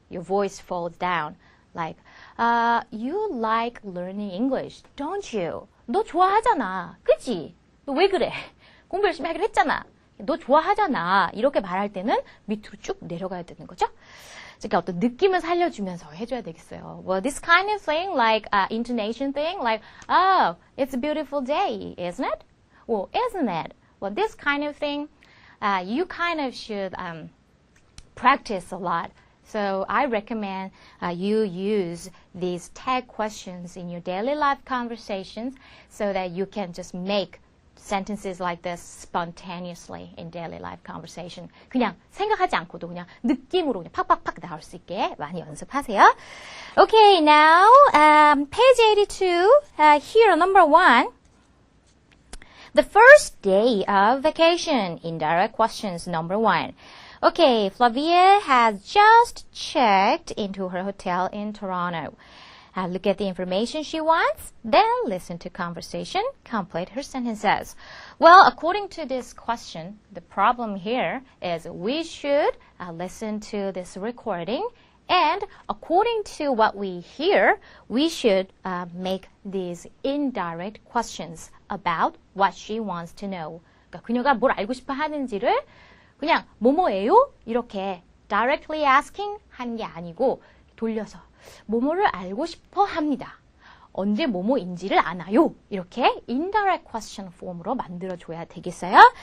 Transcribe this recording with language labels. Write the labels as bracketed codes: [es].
[en] Your voice falls down. Like, you like learning English, don't you? [ko] 너 좋아하잖아. 그치? 너 왜 그래? 공부 열심히 하기로 했잖아. 너 좋아하잖아. 이렇게 말할 때는 밑으로 쭉 내려가야 되는 거죠. 그러니까 어떤 느낌을 살려주면서 해줘야 되겠어요. [en] Well, this kind of thing, like intonation thing, like, oh, it's a beautiful day, isn't it? Well, isn't it? Well, this kind of thing, you kind of should practice a lot. So I recommend you use these tag questions in your daily life conversations so that you can just make sentences like this spontaneously in daily life conversation. [ko] 그냥 생각하지 않고도 그냥 느낌으로 그냥 팍팍팍 나올 수 있게 많이 연습하세요. [en] Okay, now page 82, here number 1. The first day of vacation, indirect questions number 1. Okay, Flavia has just checked into her hotel in Toronto. Look at the information she wants, then listen to conversation, complete her sentences. Well, according to this question, the problem here is we should listen to this recording, and according to what we hear, we should make these indirect questions about what she wants to know. [ko] 그러니까 그녀가 뭘 알고 싶어 하는지를 그냥 뭐뭐예요? 이렇게 directly asking 하는 게 아니고 돌려서 뭐뭐를 알고 싶어 합니다. 언제 뭐뭐인지를 아나요? 이렇게 indirect question form으로 만들어줘야 되겠어요?